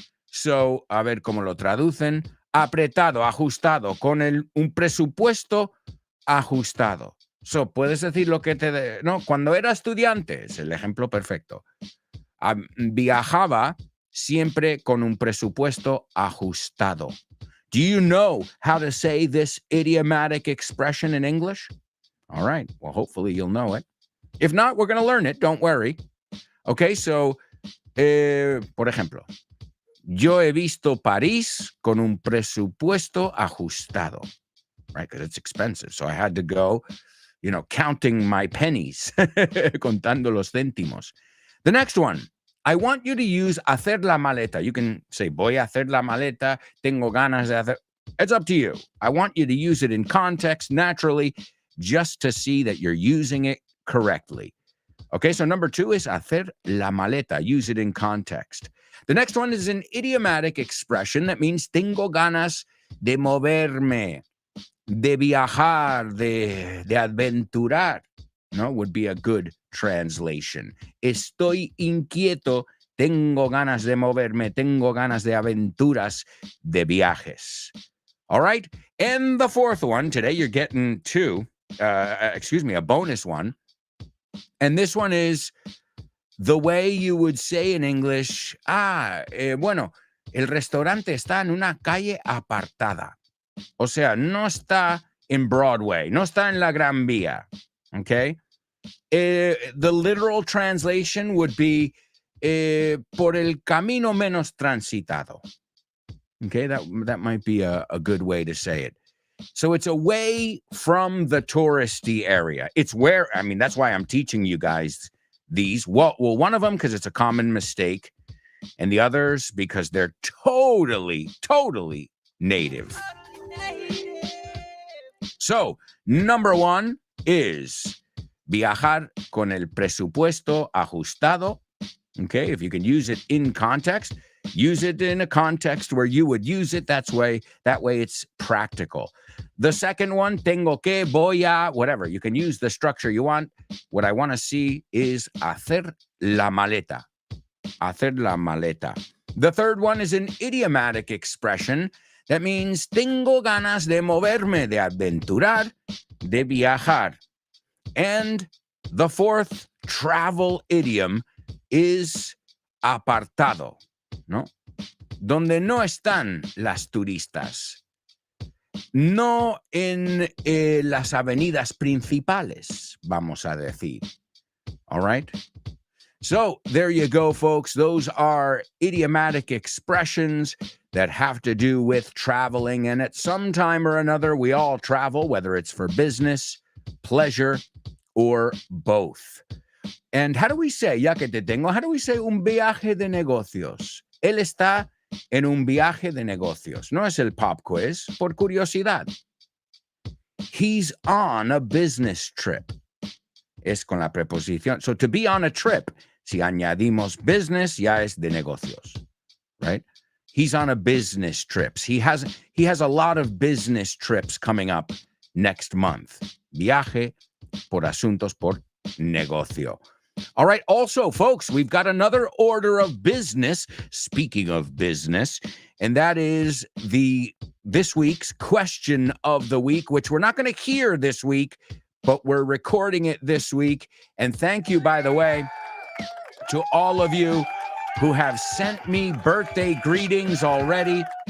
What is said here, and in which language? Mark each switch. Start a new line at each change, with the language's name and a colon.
Spanish: So, a ver cómo lo traducen. Apretado, ajustado, con un presupuesto ajustado. So, puedes decir lo que no, cuando era estudiante, es el ejemplo perfecto. Viajaba siempre con un presupuesto ajustado.
English: Do you know how to say this idiomatic expression in English? All right. Well, hopefully you'll know it. If not, we're going to learn it. Don't worry. Okay, so,
Spanish: por ejemplo, yo he visto París con un presupuesto ajustado, right?
English: Because it's expensive. So I had to go, counting my pennies,
Spanish: contando los céntimos.
English: The next one, I want you to use hacer la maleta. You can say,
Spanish: voy a hacer la maleta, tengo ganas de hacer.
English: It's up to you. I want you to use it in context, naturally, just to see that you're using it correctly. Okay, so number 2 is hacer la maleta. Use it in context. The next one is an idiomatic expression that means
Spanish: tengo ganas de moverme, de viajar, de aventurar.
English: No, would be a good translation.
Spanish: Estoy inquieto, tengo ganas de moverme, tengo ganas de aventuras, de viajes.
English: All right, and the fourth one, today you're getting a bonus one. And this one is the way you would say in English,
Spanish: bueno, el restaurante está en una calle apartada. O sea, no está en Broadway, no está en la Gran Vía, okay?
English: The literal translation would be
Spanish: por el camino menos transitado.
English: Okay, that might be a good way to say it. So it's away from the touristy area. It's where, that's why I'm teaching you guys these. Well, one of them, because it's a common mistake, and the others, because they're totally native. So, number 1 is
Spanish: viajar con el presupuesto ajustado.
English: Okay, if you can use it in context, use it in a context where you would use it. That way it's practical. The second one, tengo que, voy a, whatever. You can use the structure you want. What I want to see is hacer la maleta. Hacer la maleta. The third one is an idiomatic expression that means
Spanish: tengo ganas de moverme, de aventurar, de viajar.
English: And the fourth travel idiom is apartado, ¿no?
Spanish: Donde no están las turistas. No en las avenidas principales, vamos a decir.
English: All right? So there you go, folks. Those are idiomatic expressions that have to do with traveling. And at some time or another, we all travel, whether it's for business, pleasure, or both. And how do we say,
Spanish: ya que te tengo,
English: how do we say
Spanish: un viaje de negocios? Él está en un viaje de negocios. No es el pop quiz, por curiosidad.
English: He's on a business trip.
Spanish: Es con la preposición.
English: So to be on a trip,
Spanish: si añadimos
English: business,
Spanish: ya es de negocios,
English: right? He's on a business trip. He has a lot of business trips coming up next month.
Spanish: Viaje por asuntos por negocio.
English: All right. Also, folks, we've got another order of business. Speaking of business, and that is this week's question of the week, which we're not going to hear this week, but we're recording it this week. And thank you, by the way, to all of you who have sent me birthday greetings already.